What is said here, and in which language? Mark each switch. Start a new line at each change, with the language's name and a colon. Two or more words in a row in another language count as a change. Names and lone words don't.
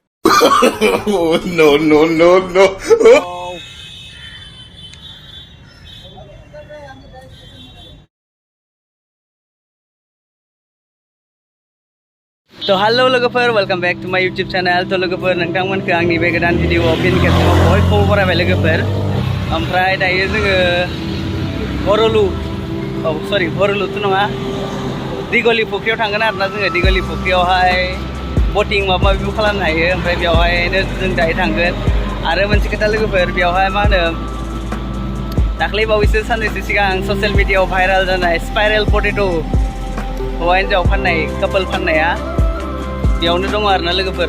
English: No, no, no, no. तो हेलो लोगोफोर welcome back to my YouTube channel.
Bodo: तो लोगोफोर नोंथांमोनखौ आंनि बे गोदान भिडिअआव फिन खेबसेबाव बयखौबो बरायबाय लोगोफोर। ओमफ्राय दायो जोङो हरलुथ नङा, दिगलि फुख्रियाव थांगोन आरोना। जोङो दिगलि फुख्रियावहाय बोटिं माबा माबिबो खालामनो हायो। ओमफ्राय बेवहायनो जों दायो थांगोन। आरो मोनसे खोथा लोगोफोर, बेवहाय मा होनो दाख्लै बावैसो साननैसो सिगां ससियेल मिडियाआव भाइराल जानाय
English: spiral potato'
Bodo: हौवा हिन्जाव फाननाय कापोल फाननाया बेयावनो दङ आरोना लोगोफोर।